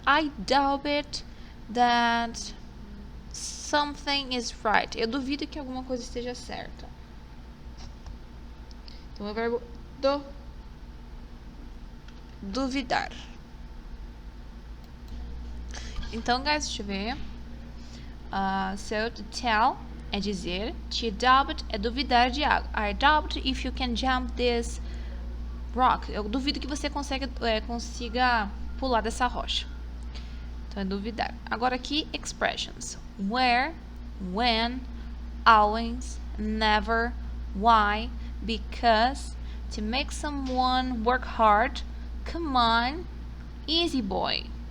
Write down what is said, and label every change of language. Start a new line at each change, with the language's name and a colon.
English: I doubt it that something is right.
Portuguese: Eu duvido que alguma coisa esteja certa. Então, é o verbo duvidar. Então, guys, deixa eu ver.
English: So, to tell
Portuguese: é dizer.
English: To doubt
Portuguese: é duvidar de algo.
English: I doubt if you can jump this rock.
Portuguese: Eu duvido que você consiga pular dessa rocha. Então, é duvidar. Agora aqui, expressions.
English: Where, when, always, never, why, because, to make someone work hard, come on, easy boy.